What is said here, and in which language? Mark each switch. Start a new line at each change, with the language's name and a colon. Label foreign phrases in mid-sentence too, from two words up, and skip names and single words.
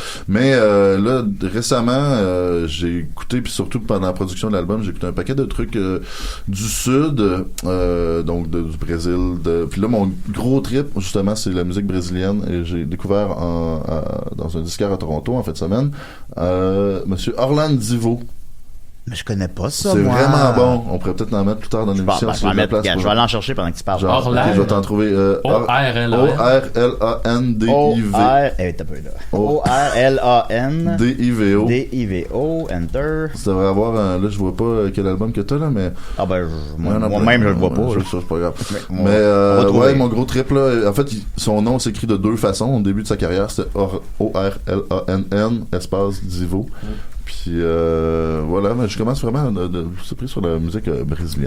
French: Mais, là, récemment, j'ai écouté, puis surtout pendant la production de l'album, j'ai écouté un paquet de trucs, du Sud, donc, du Brésil, puis là, mon gros trip, justement, c'est la musique brésilienne, et j'ai découvert dans un disquaire à Toronto en fin de semaine, Monsieur Orlando Divo. Mais je connais pas ça, c'est moi. vraiment bon. On pourrait peut-être en mettre plus tard dans l'émission. Je vais aller en chercher pendant que tu parles. Orlando. Je vais t'en trouver. O-R-L-A-N-D-I-V. O-R-L-A-N-D-I-V-O. D-I-V-O. Enter. Ça devrait avoir là, je vois pas quel album que t'as, là, mais. Ah, ben, moi-même, je le vois pas. C'est pas grave. Mais, mon gros trip, là, en fait, son nom s'écrit de deux façons. Au début de sa carrière, c'était O-R-L-A-N-N, espace Divo. Puis voilà, mais je commence vraiment de se pris sur la musique brésilienne.